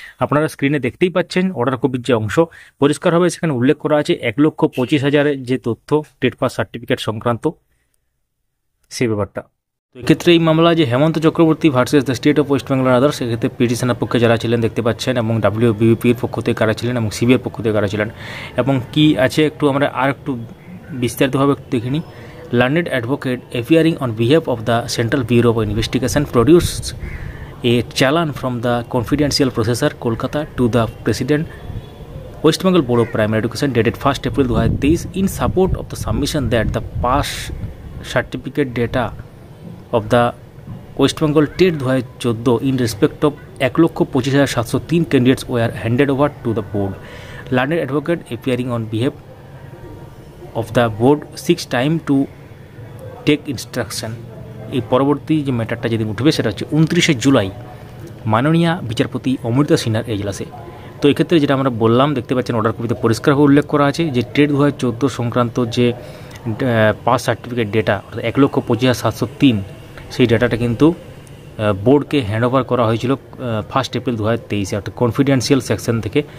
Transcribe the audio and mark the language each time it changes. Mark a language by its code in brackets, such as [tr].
[bn] আপনারা স্ক্রিনে দেখতেই পাচ্ছেন অর্ডার কপির যে অংশ, পরিষ্কারভাবে সেখানে উল্লেখ করা আছে 1,25,000 যে তথ্য টেট পাস সার্টিফিকেট সংক্রান্ত সেই ব্যাপারটা। তো এক্ষেত্রে এই মামলা যে হেমন্ত Chakraborty versus the state of West Bengal others, সেক্ষেত্রে পিটিশনের পক্ষে যারা ছিলেন দেখতে পাচ্ছেন, এবং WBPর পক্ষ থেকে কারা ছিলেন এবং সিবিআইয়ের পক্ষ থেকে কারা ছিলেন, এবং কি আছে একটু আমরা আর একটু বিস্তারিতভাবে দেখে নিই। [en] Learned advocate appearing on behalf of the Central Bureau of Investigation produced a challan from the confidential processor Kolkata to the President West Bengal Board of Primary Education dated 1 April 2023 in support of the submission that the pass certificate data of the West Bengal TET 2014 in respect of 1,25,703 candidates were handed over to the board. Learned advocate appearing on behalf of the board seeks time to take instruction. [bn] এই পরবর্তী যে ম্যাটারটা যেদিন উঠবে সেটা হচ্ছে 29শে জুলাই মাননীয় বিচারপতি অমৃতা সিনহার এজলাসে। তো এক্ষেত্রে যেটা আমরা বললাম, দেখতে পাচ্ছেন অর্ডার কপিতে পরিষ্কারভাবে উল্লেখ করা আছে যে টেট 2014 সংক্রান্ত যে পাস সার্টিফিকেট ডেটা অর্থাৎ 1,25,703 সেই ডেটাটা কিন্তু বোর্ডকে হ্যান্ডওভার করা হয়েছিল 1 এপ্রিল 2023 অর্থাৎ কনফিডেন্সিয়াল সেকশন থেকে।